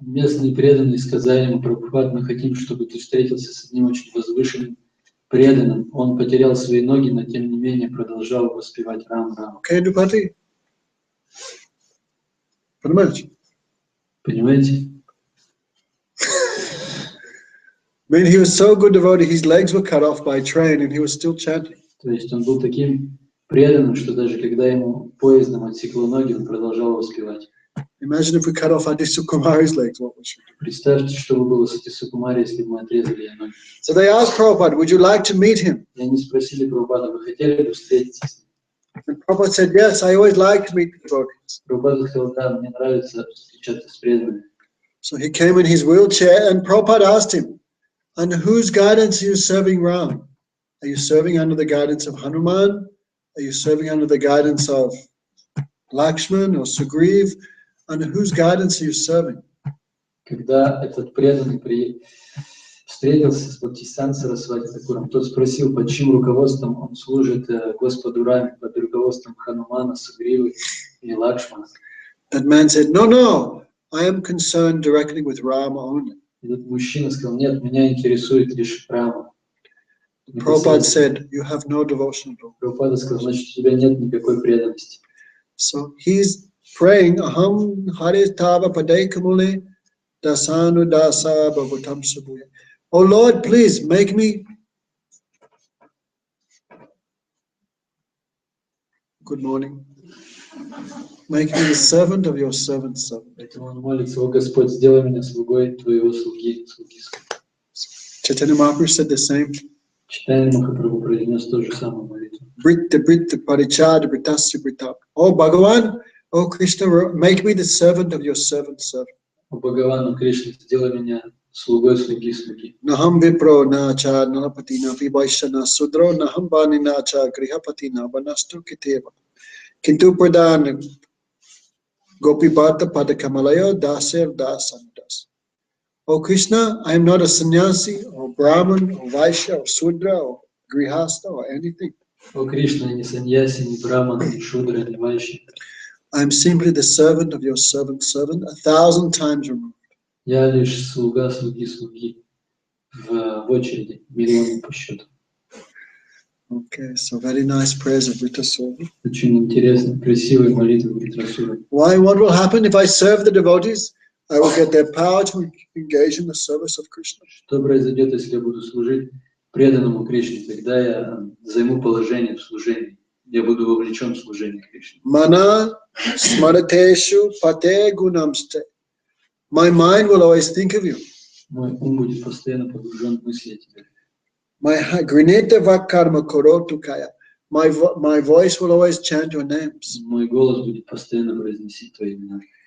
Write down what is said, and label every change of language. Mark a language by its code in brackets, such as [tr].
[ru] Местные преданные сказали ему: Прабхупад, мы хотим, чтобы ты встретился с одним очень возвышенным преданным. Он потерял свои ноги, но тем не менее продолжал воспевать Рам, Рам. [en] Okay, Dupati? [ru] Понимаете? [en] I mean, he was so good devotee, his legs were cut off by a train and he was still chanting. [ru] То есть он был таким преданным, что даже когда ему поездом отсекло ноги, он продолжал воспевать. [en] Imagine if we cut off Adi Sukumari's legs, what would you do? [ru] Представьте, что бы было с Ати Сукумари, если бы мы отрезали ей ноги. [en] So they asked Prabhupada, would you like to meet him? [ru] И они спросили Прабхупада: вы хотели бы встретиться с ним? [en] And Prabhupada said, yes, I always like to meet the devotees. [ru] Прабхупада сказал: да, мне нравится встречаться с преданными. [en] So he came in his wheelchair and Prabhupada asked him, under whose guidance are you serving Ram? Are you serving under the guidance of Hanuman? Are you serving under the guidance of Lakshman or Sugriv? Under whose guidance are you serving? [ru] Когда этот преданный встретился с Бхактисиданта Сарасвати Тхакуром, тот спросил, под чьим руководством он служит Господу Раме, под руководством Ханумана, Сугривы и Лакшмана. [en] That man said, no, I am concerned directly with Rama only. [ru] Этот мужчина сказал: нет, меня интересует лишь Рама. [en] Prabhupada said, you have no devotion at all. [ru] Прабхупада сказал: значит, у тебя нет никакой преданности. [en] So he's praying, [sa] Aham Hare Tava Padai Kamule Dasanu Dasa Bhavatam Sabuya. [en] Oh Lord, please make me. Good morning. Make me the servant of your servant's servant. [ru] Поэтому он молится: о Господь, сделай меня слугой твоего слуги. [en] Chaitanya Mahaprabhu said the same. [ru] Читание Махапрабху произнес то же самое молитву. [sa] Britta Parichada Brittasya Britta. [en] Oh Bhagavan, oh Krishna, make me the servant of your servant's servant. [ru] О Бхагавану Кришне, сделай меня слугой слуги слуги. [sa] Naham vipro na cha nanapati na vivaisha na sudro naham bani na cha grihapati na vanastu kiteva. Kintu pradhan gopi bharta pada kamalayo daser dasandas. [en] O Krishna, I am not a sannyasi or Brahman or Vaishya or Sudra or Grihastha or anything. [ru] О Кришна, ни саньяси, ни браман, ни шудра, ни вайши. [en] I am simply the servant of your servant's servant, 1,000 times removed. [ru] Я лишь слуга слуги слуги в очереди, миллионы по счету. [en] Okay, so very nice prayers of Vritasura. [ru] Очень интересно, красивые молитвы Вритрасуры. [en] Why? What will happen if I serve the devotees? I will get their power to engage in the service of Krishna. [ru] Что произойдет, если я буду служить преданному Кришне? Тогда я займу положение в служении. Я буду вовлечен в служение Кришне. [sa] Mana smarateshu pate gunamste. [en] My mind will always think of you. [ru] Мой ум будет постоянно погружен в мысли о тебе. [en] My [sa] grineta vakarma korotu kaya. [en] My voice will always chant your names. [ru] Мой голос будет постоянно произносить твои имена.